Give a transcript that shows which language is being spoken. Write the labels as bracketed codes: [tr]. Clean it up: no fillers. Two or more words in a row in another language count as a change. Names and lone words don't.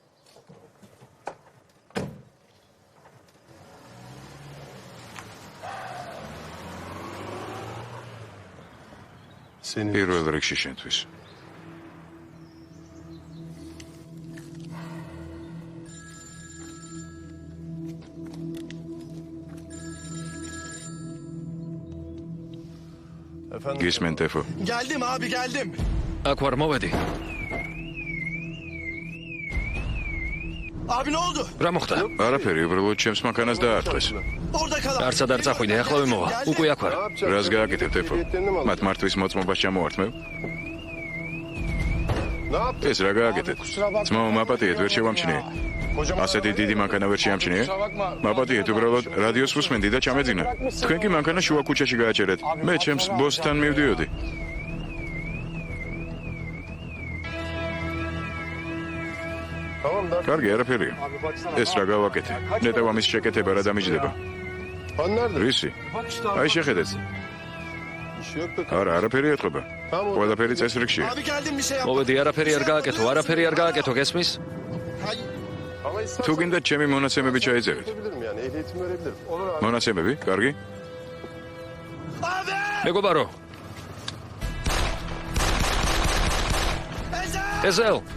[ka] პირველ რიგში შენთვის. გისმენ ტეფო. [tr] Geldim abi, geldim. [ka] აქ ვარ, მოვედი. [tr] Abi ne oldu? [ka] რა მოხდა? არაფერი, უბრალოდ ჩემს მანქანას დაარტყეს. [tr] Orada kal. [ka] არცად არ წახვიდე, ახლა ვიმოვა. უკვე აქ ვარ. რას გააკეთებ, ტეფო? მათ მართვის მოწმობას ჩამოვართმევ? ეს რა გააკეთეთ? ძმაო, მაპატიეთ, ვერ შევამჩნიე. ასეთი დიდი მანქანა ვერ შეამჩნიე? მაპატიეთ, უბრალოდ რადიოს ვუსმენდი და ჩამეძინა. თქვენ კი მანქანა შუა ქუჩაში გააჭერეთ. მე ჩემს ბოსთან მივდიოდი. კარგი, არაფერია. ეს რა გავაკეთე? ნეტავ ამის შეკეთება რა დამიჯდება? რისი? აი შეხედეთ. არა, არაფერი ეთყობა. ყველაფერი წესრიგშია. [tr] Abi geldim, bir şey yap. [ka] მოვედი, არაფერი არ გააკეთო, არაფერი არ გააკეთო, გესმის? თუ გინდათ ჩემი მონაცემები ჩაიწერეთ. მონაცემები? კარგი? მეგობარო. ეზელ.